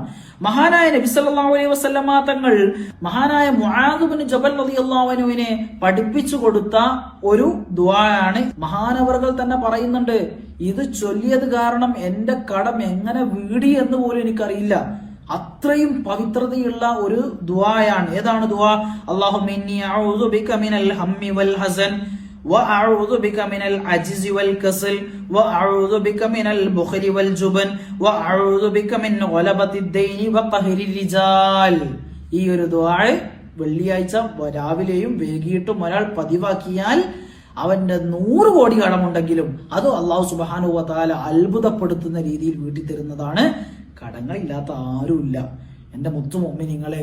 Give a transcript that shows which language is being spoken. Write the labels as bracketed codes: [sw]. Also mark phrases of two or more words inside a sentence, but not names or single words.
[ml] മഹാനായ നബി [ar] صلى الله عليه وسلم [ml] തങ്ങൾ മഹാനായ മുആദ് ഇബ്നു ജബൽ റളിയല്ലാഹു അൻഹുവിനെ പഠിപ്പിച്ചു കൊടുത്ത ഒരു ദുആയാണ്. മഹാനവറുകൾ തന്നെ പറയുന്നുണ്ട്, ഇത് ചൊല്ലിയത് കാരണം എന്റെ കടം എങ്ങനെ വീടി എന്ന് പോലും എനിക്കറിയില്ല. അത്രയും പവിത്രതയുള്ള ഒരു ദുആയാണ്. ഏതാണ് ദുആ? [ar] اللهم إني أعوذ بك من الهم والحزن وأعوذ بك من العجز والكسل وأعوذ بك من البخل والجبن وأعوذ بك من غلبة الدين وقهر الرجال. [ml] ഈ ഒരു ദുആ വെള്ളിയാഴ്ച രാവിലെയും വൈകിട്ടും ഒരാൾ പതിവാക്കിയാൽ അവന്റെ 100 കോടി കടമുണ്ടെങ്കിലും അത് അല്ലാഹു [ar] سبحانه وتعالى [ml] അത്ഭുതപ്പെടുത്തുന്ന രീതിയിൽ വീട്ടി തരുന്നതാണ്. കടങ്ങളില്ലാത്ത ആരുമില്ല. എന്റെ മുത്തു മുഅ്മിനീങ്ങളെ, ശ്രമിക്കുക.